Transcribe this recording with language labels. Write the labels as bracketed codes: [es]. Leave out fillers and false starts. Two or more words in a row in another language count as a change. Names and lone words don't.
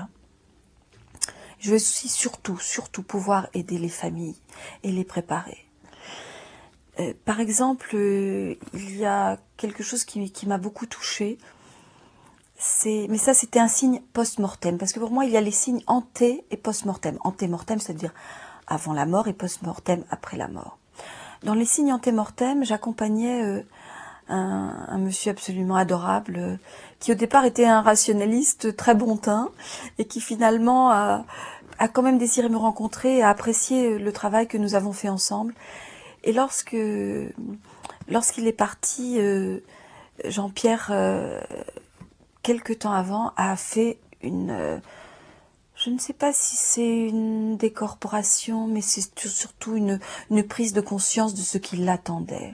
[fr] Je vais aussi surtout pouvoir aider les familles et les préparer. Par exemple, il y a quelque chose qui m'a beaucoup touchée. Mais ça, c'était un signe post-mortem. Parce que pour moi, il y a les signes ante et post-mortem. Ante-mortem, c'est-à-dire avant la mort, et post-mortem, après la mort. Dans les signes ante-mortem, j'accompagnais un monsieur absolument adorable, qui au départ était un rationaliste très bon teint, et qui finalement a quand même désiré me rencontrer et a apprécié le travail que nous avons fait ensemble. Et lorsqu'il est parti, Jean-Pierre, quelque temps avant, a fait je ne sais pas si c'est une décorporation, mais c'est surtout une prise de conscience de ce qui l'attendait.